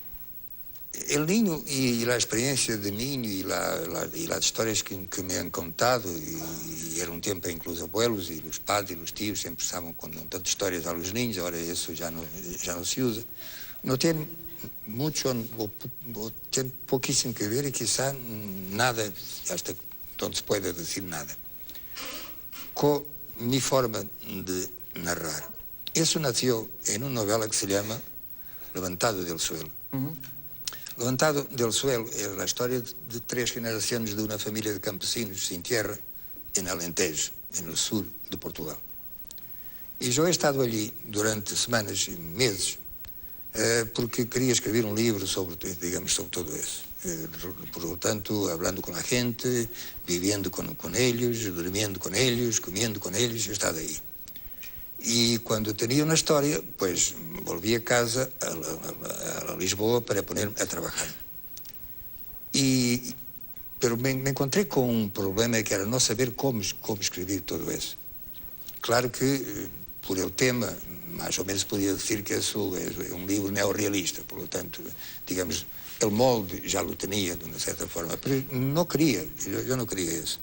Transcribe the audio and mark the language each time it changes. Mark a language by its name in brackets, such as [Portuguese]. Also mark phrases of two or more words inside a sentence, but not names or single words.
[Spanish] Mira, el niño y la experiencia de niño y las historias que me han contado, y era un tiempo en que los abuelos y los padres y los tíos siempre estaban contando historias a los niños, ahora eso ya no se usa, no tiene mucho o tiene poquísimo que ver y quizá nada, hasta donde se puede decir nada, con mi forma de narrar. Eso nació en una novela que se llama Levantado del Suelo. [Portuguese] Levantado del Suelo é a história de 3 generações de uma família de campesinos sem terra em Alentejo, no sul de Portugal. E eu [Spanish] he estado [Portuguese] ali durante semanas e meses porque queria escrever um livro sobre, digamos, sobre todo isso. [Spanish] Por lo tanto, hablando [Portuguese] com a gente, vivendo com eles, dormindo com eles, comendo com eles, eu estava aí. E quando tinha uma história, [Spanish] pues volví a casa, a Lisboa, para poner-me a trabalhar. [Portuguese] Pero me encontrei com um problema que era não saber como escrever tudo isso. Claro que, [Spanish] por el tema, [Portuguese] mais ou menos podia dizer que isso é um livro neorrealista, [Spanish] por lo tanto, [Portuguese] digamos, o molde já o tinha de uma certa forma, mas não queria, eu não queria isso.